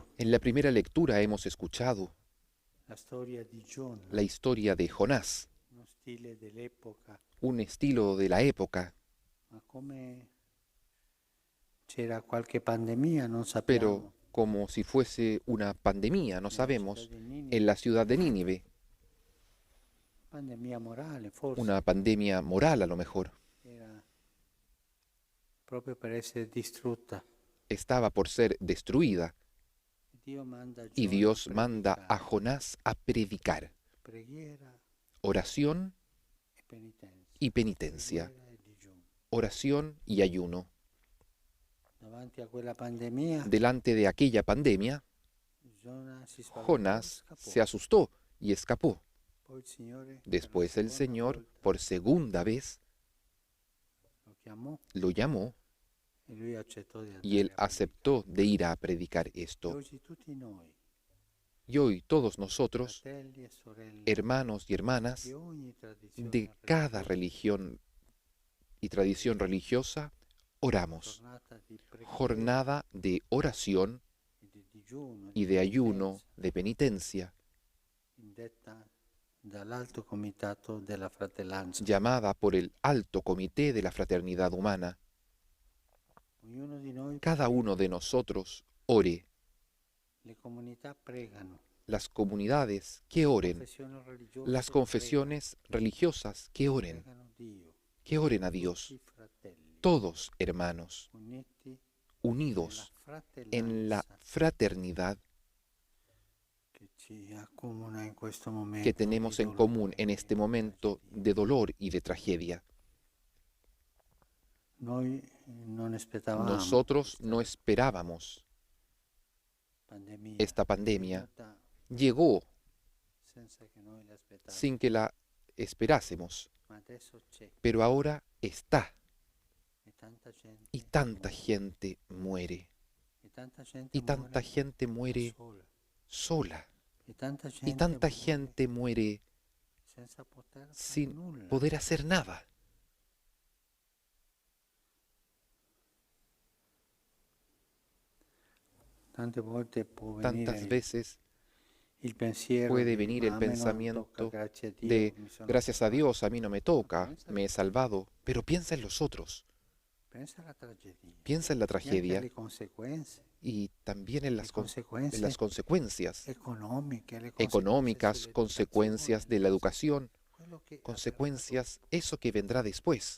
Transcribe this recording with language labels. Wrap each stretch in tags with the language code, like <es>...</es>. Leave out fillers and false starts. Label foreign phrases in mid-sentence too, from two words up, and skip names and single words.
<es>En la primera lectura hemos escuchado</es> <it>la storia di Giona,</it> <es>la historia de Jonás,</es> <it>uno stile dell'epoca,</it> <es>un estilo de la época,</es> <it>ma come c'era qualche pandemia non</it> <es>pero</es> <it>sappiamo.</it> <es>como si fuese una pandemia, no</es> <it>Nella città</it> <es>sabemos,</es> <it>di</it> <es>en</es> <it>Ninive,</it> <es>la ciudad de Nínive,</es> <it>pandemia morale forse,</it> <es>una pandemia moral a lo mejor,</es> <it>era proprio per essere distrutta.</it> <es>estaba por ser destruida,</es> <it>Dio manda a</it> <es>y</es> <it>Giona a</it> <es>Dios manda a</es> <it>predicare,</it> <es>Jonás a predicar</es> <it>preghiera</it> <es>oración</es> <it>e penitenza,</it> <es>y penitencia,</es> <it>preghiera e digiuno.</it> <es>oración y ayuno.</es> <it>Davanti a quella pandemia,</it> <es>Delante de aquella pandemia,</es> <it>Giona si spaventò e</it> <es>Jonás</es> <it>scappò.</it> <es>se asustó y escapó.</es> <it>Poi il Signore, per la</it> <es>Después el</es> <it>seconda</it> <es>Señor,</es> <it>volta,</it> <es>por segunda vez,</es> <it>lo chiamò</it> <es>lo llamó</es> <it>e lui accettò di</it> <es>y él</es> <it>andare a predicare.</it> <es>aceptó de ir a predicar</es> <it>E</it> <es>esto.</es> <it>oggi tutti noi,</it> <es>Y hoy todos nosotros,</es> <it>fratelli e sorelle</it> <es>hermanos y</es> <it>di</it> <es>hermanas</es> <it>ogni</it> <es>de</es> <it>tradizione</it> <es>cada</es> <it>religiosa,</it> <es>religión y tradición religiosa, oramos.</es> <it>giornata di preghiera</it> <es>Jornada de oración</es> <it>e di digiuno, di</it> <es>y de ayuno,</es> <it>penitenza,</it> <es>de penitencia,</es> <it>indetta dall'Alto Comitato della Fratellanza.</it> <es>llamada por el Alto Comité de la Fraternidad Humana.</es> <it>Ognuno di noi</it> <es>Cada</es> <it>prega,</it> <es>uno de nosotros ore.</es> <it>le comunità pregano,</it> <es>Las comunidades que</es> <it>le</it> <es>oren,</es> <it>confessioni</it> <es>las</es> <it>religiose</it> <es>confesiones religiosas</es> <it>pregano Dio,</it> <es>que oren a Dios,</es> <it>tutti fratelli,</it> <es>todos hermanos,</es> <it>uniti nella</it> <es>unidos en la</es> <it>fratellanza</it> <es>fraternidad</es> <it>che ci accomuna in questo</it> <es>que</es> <it>momento di</it> <es>tenemos en común</es> <it>dolore</it> <es>en</es> <it>e</it> <es>este</es> <it>di</it> <es>momento</es> <it>tragedia.</it> <es>de dolor y de tragedia.</es> <it>Noi non aspettavamo</it> <es>Nosotros</es> <it>questa</it> <es>no esperábamos</es> <it>pandemia,</it> <es>esta</es> <it>è</it> <es>pandemia.</es> <it>venuta</it> <es>Llegó</es> <it>senza che noi l'aspettavamo,</it> <es>sin que la esperásemos,</es> <it>ma adesso c'è</it> <es>pero ahora está</es> <it>e tanta gente</it> <es>y tanta</es> <it>muore,</it> <es>gente muere.</es> <it>e tanta gente</it> <es>Y tanta</es> <it>muore</it> <es>gente</es> <it>da</it> <es>muere</es> <it>sola,</it> <es>sola.</es> <it>e tanta</it> <es>Y</es> <it>gente</it> <es>tanta</es> <it>muore</it> <es>gente muere</es> <it>senza poter fare</it> <es>sin</es> <it>nulla.</it> <es>poder hacer nada.</es> <it>Tante volte può</it> <es>Tantas</es> <it>venire</it> <es>veces Puede venir el pensamiento de, gracias a Dios, a mí no me toca, me he salvado, pero piensa en los otros, piensa en la tragedia y también en las consecuencias económicas, consecuencias de la educación, consecuencias, eso que vendrá después.</es>